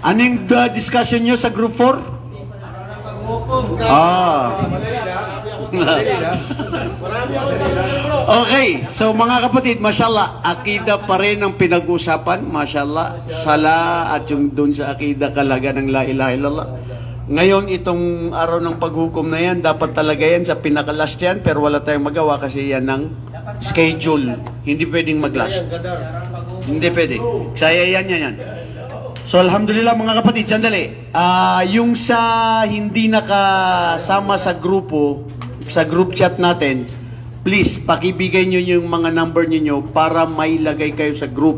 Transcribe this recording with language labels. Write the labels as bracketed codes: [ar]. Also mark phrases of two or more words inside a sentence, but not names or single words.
[tl] Anong discussion nyo sa group 4? Okay, so mga kapatid, mashallah, akida pa rin ang pinag-usapan, mashallah, sala at yung dun sa akida kalaga ng [ar] لا إله إلا الله. [tl] Ngayon, itong araw ng paghukom na yan, dapat talaga yan sa pinaka-last yan, pero wala tayong magawa kasi yan ng schedule. Hindi pwedeng mag-last. Hindi pwede. Kaya yan. So, alhamdulillah mga kapatid, sandali. Yung sa hindi nakasama sa grupo, sa [en] group chat [tl] natin, please, pakibigay nyo yung mga number niyo para mailagay kayo sa group.